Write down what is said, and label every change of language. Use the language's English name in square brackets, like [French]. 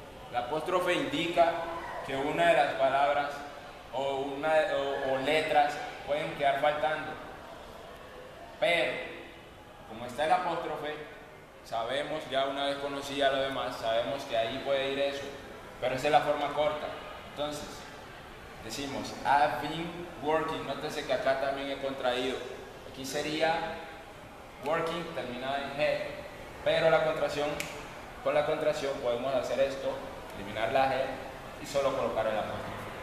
[Spanish] El apóstrofe indica que una de las palabras o letras pueden quedar faltando. Pero, como está el apóstrofe, sabemos, ya una vez conocida lo demás, sabemos que ahí puede ir eso. Pero esa es la forma corta. Entonces, decimos, [English] I've been working. [Spanish] Nótese que acá también he contraído. Aquí sería working terminada en G. Pero con la contracción podemos hacer esto, eliminar la G y solo colocar el apóstrofe.